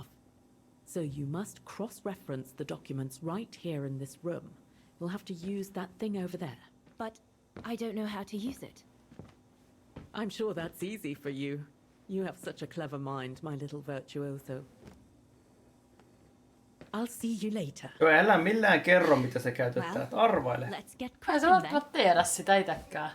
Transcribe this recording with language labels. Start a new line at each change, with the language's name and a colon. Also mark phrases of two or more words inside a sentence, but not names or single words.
English: So you must cross-reference the documents right here in this room. You'll have to use that thing over there. But I don't know how to use it. I'm sure that's easy for you. You have such a clever mind, my little virtuoso. I'll see you later.
Finnish: Joo, älä millään kerro, mitä se käytetään. Et arvaile.
English: Let's get
Finnish: Ei
English: cracking
Finnish: se
English: then.
Finnish: välttämättä tiedä sitä itekään.